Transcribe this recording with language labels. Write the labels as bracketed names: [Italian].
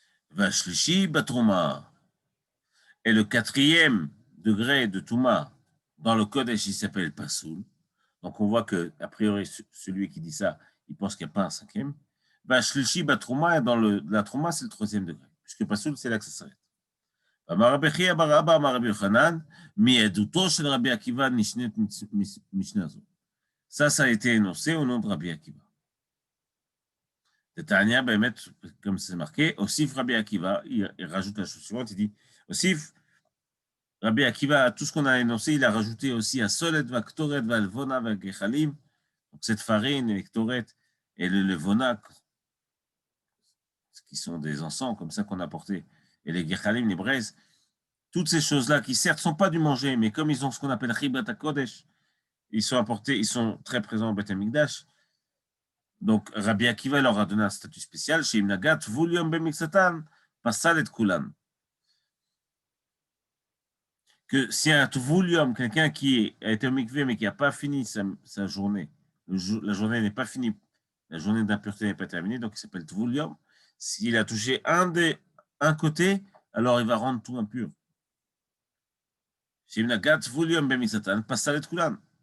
[French] Vashlishi ba Trouma. Et le quatrième degré de Touma dans le Kodesh, il s'appelle Pasoul. Donc, on voit que, a priori, celui qui dit ça, il pense qu'il n'y a pas un cinquième. Vashlishi ba Trouma, et dans la Trouma, c'est le troisième degré, puisque Pasoul, c'est là que ça s'arrête. [Hebrew] אמר רבי חייא בר אבא אמר רבי יוחנן, מעדותו של רבי עקיבא נשנית משנה זו. [French] Ça a été énoncé au nom de Rabbi Akiva. De Tania, comme c'est marqué, Osif Rabbi Akiva, il rajoute la chose suivante, il dit, Osif Rabbi Akiva, tout ce qu'on a énoncé, il a rajouté aussi à Solet, Vaktoret, Valvona, Vagechalim, donc cette farine, les Ktoret et le Levona, qui sont des encens comme ça qu'on a porté, et les Gechalim, les braises, toutes ces choses-là qui certes ne sont pas du manger, mais comme ils ont ce qu'on appelle Chibat HaKodesh, ils sont apportés, ils sont très présents au Beth Amikdash. Donc Rabbi Akiva leur a donné un statut spécial chez Imnagat, Vulium Bemixatan, Passal et Kulan. Que si un Vulium, quelqu'un qui a été au mikvé mais qui n'a pas fini sa journée, la journée n'est pas finie, la journée d'impureté n'est pas terminée, donc il s'appelle Vulium. S'il a touché un côté, alors il va rendre tout impur. [Hebrew] שאם נגעת ווליום במקצתן, פסל את כולן.